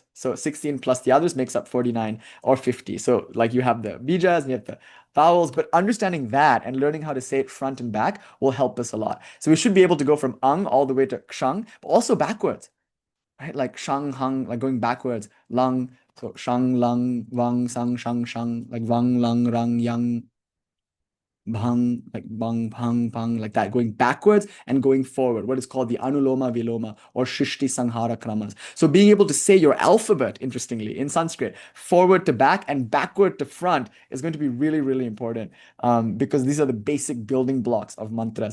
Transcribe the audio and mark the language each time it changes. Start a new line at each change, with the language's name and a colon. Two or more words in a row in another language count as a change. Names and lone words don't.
English: So 16 plus the others makes up 49 or 50. So like you have the bijas and you have the vowels, but understanding that and learning how to say it front and back will help us a lot. So we should be able to go from ang all the way to kshang, but also backwards, right? Like shang, hung, like going backwards.
Sanskrit: Lung, so shang, lung, wang, sang, shang, shang, like wang, lung, rang, yang, bhang, like bang, bhang, bhang,
English: like that, going backwards and going forward, what is called the
Sanskrit: Anuloma Viloma
English: or
Sanskrit: Shrishti Sanghara Kramas.
English: So being able to say your alphabet, interestingly, in Sanskrit, forward to back and backward to front is going to be really, really important because these are the basic building blocks of mantras.